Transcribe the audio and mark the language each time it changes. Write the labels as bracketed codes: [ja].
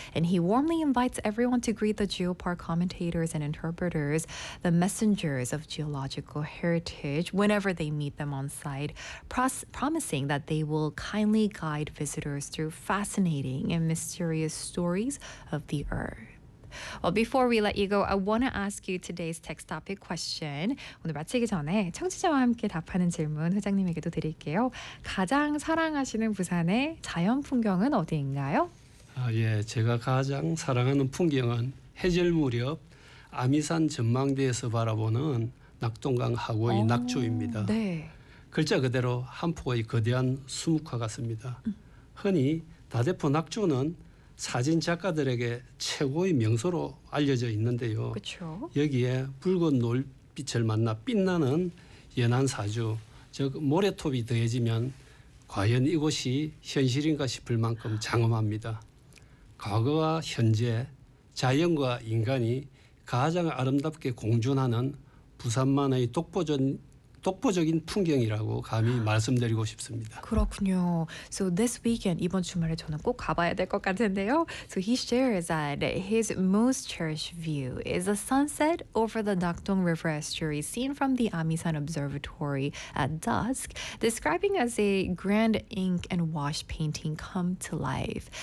[en] And he warmly invites everyone to greet the geopark commentators and interpreters, the messengers of geological heritage, whenever they meet them on site, promising that they will kindly guide visitors through fascinating and mysterious stories of the Earth. Well, before we let you go, I want to ask you today's text topic question. [ko] 오늘 마치기 전에 청취자와 함께 답하는 질문 회장님에게도 드릴게요. 가장 사랑하시는 부산의 자연 풍경은 어디인가요? 제가 가장 사랑하는 풍경은 해질 무렵 아미산 전망대에서 바라보는 낙동강하고 이 낙조입니다. 네. 글자 그대로 한 폭의 거대한 수묵화 같습니다. 흔히 다대포 낙조는 사진 작가들에게 최고의 명소로 알려져 있는데요. 그쵸? 여기에 붉은 놀빛을 만나 빛나는 연한 사주, 즉 모래톱이 더해지면 과연 이곳이 현실인가 싶을 만큼 장엄합니다. 과거와 현재, 자연과 인간이 가장 아름답게 공존하는 부산만의 독보적인 풍경이라고 감히 말씀드리고 싶습니다. 그렇군요. [en] So this weekend, [ko] 이번 주말에 저는 꼭 가봐야 될 것 같은데요. [en] So he shares that his most cherished view is a sunset over the Nakdong River estuary seen from the Amisan Observatory at dusk, describing as a grand ink and wash painting come to life.